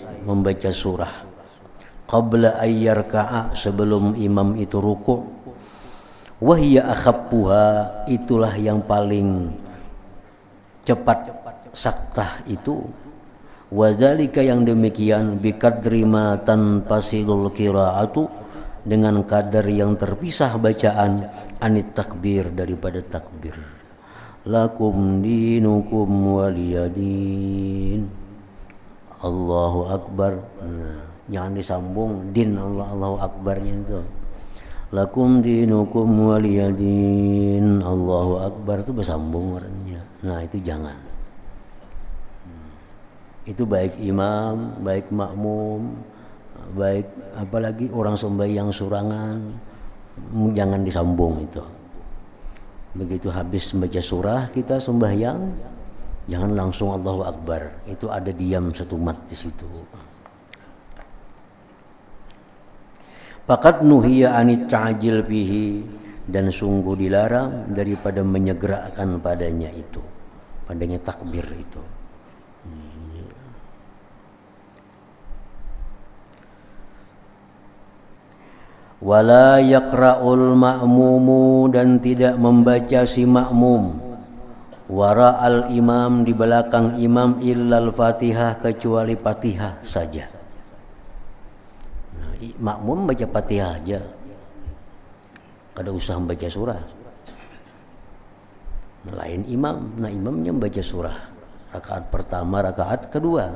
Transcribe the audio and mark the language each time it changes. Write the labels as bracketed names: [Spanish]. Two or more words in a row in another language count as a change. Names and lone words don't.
[Indonesian] membaca surah, [Arabic] قبل أن يركع [Indonesian] sebelum imam itu ruku', [Arabic] وهي أخفها [Indonesian] itulah yang paling cepat saktah itu, wadzalika yang demikian [Arabic] بقدر ما تنفصل القراءة [Indonesian] dengan kadar yang terpisah bacaan [Arabic] عن التكبير [Indonesian] daripada takbir. [Arabic] لكم دينكم ولي دين. الله أكبر. [Indonesian] Nah, jangan disambung din [Arabic] Allahu Akbarnya [Indonesian] itu. [Arabic] لكم دينكم ولي دين. الله أكبر [Indonesian] itu bersambung orangnya. Nah, itu jangan. [Banjar] Itu baik imam, baik makmum, baik apalagi orang sembahyang surangan, jangan disambung itu. [Indonesian] Begitu habis membaca surah kita sembahyang, jangan langsung [Arabic] الله أكبر. [Indonesian] Itu ada diam satu mat di situ. [Arabic] فقد نهي عن التعجيل به, [Indonesian] dan sungguh dilarang daripada menyegerakan padanya itu. Padanya takbir itu. [Arabic] ولا يقرأ المأموم, [Indonesian] dan tidak membaca si makmum [Arabic] وراء الإمام, [Indonesian] di belakang imam, [Arabic] إلا الفاتحة, [Indonesian] kecuali fatihah saja. [Banjar] Nah, makmum baca fatihah aja, kada usah membaca surah. [Indonesian] Lain imam, nah imamnya membaca surah rakaat pertama, rakaat kedua.